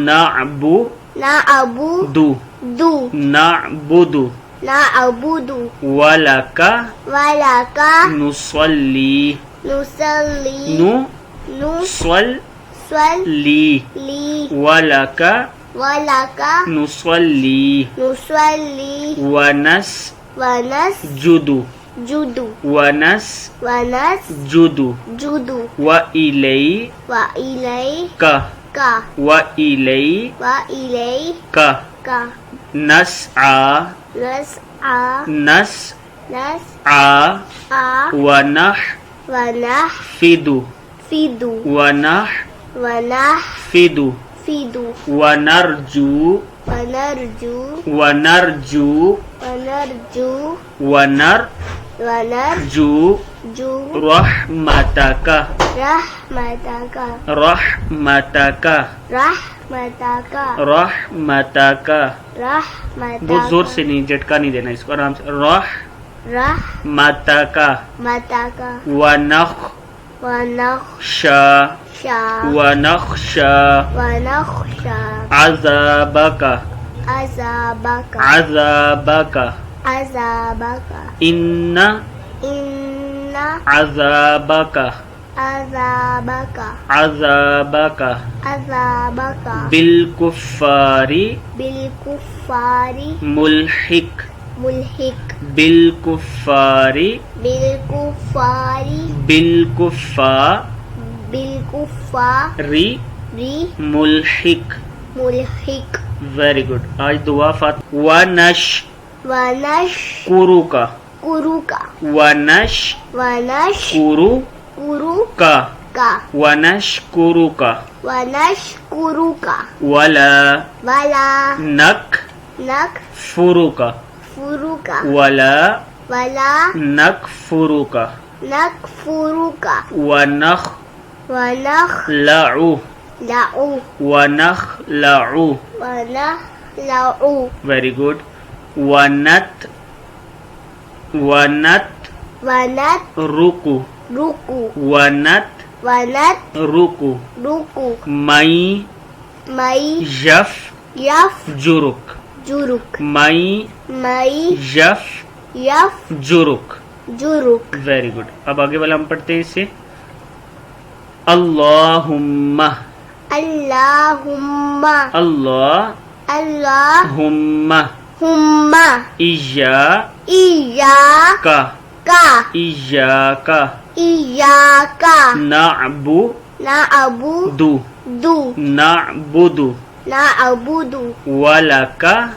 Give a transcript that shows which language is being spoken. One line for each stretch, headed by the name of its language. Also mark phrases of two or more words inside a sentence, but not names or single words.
Arabic: نعبد ولك نصلي ولك نصلي ونسجد وإليك نسعى ونحفد ونرجو رحمتك
Hindi: बहुत जोर से नहीं, झटका नहीं देना इसको, आराम से।
Arabic: رحمتك ونخشى عذابك إن عذابك بالكفار ملحق بالكفار ملحق.
English: very good.
Hindi: आज दुआ फात
Arabic: ونشكرك ونشكرك ولا نكفرك ونخلع.
English: very good.
Arabic: روكو مي يفجرك يفجرك.
English: very good.
Hindi: अब आगे वाला हम पढ़ते हैं इसे।
Arabic: اللهم إياك نعبد ولك